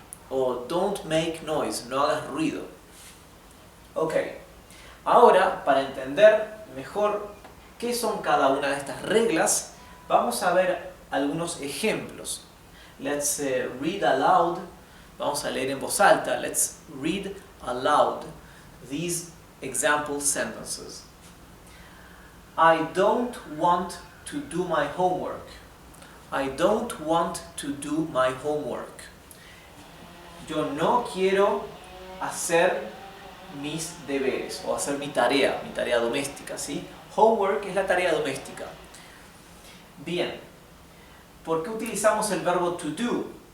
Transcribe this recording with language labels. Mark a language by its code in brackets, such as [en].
[es] O [en] don't make noise, [es] no hagas ruido. Ok, ahora para entender mejor qué son cada una de estas reglas, vamos a ver algunos ejemplos. [en] Let's read aloud, [es] vamos a leer en voz alta. [en] Let's read aloud these example sentences. I don't want to do my homework. I don't want to do my homework. [es] Yo no quiero hacer mis deberes o hacer mi tarea doméstica, ¿sí? Homework es la tarea doméstica. Bien, ¿por qué utilizamos el verbo to do?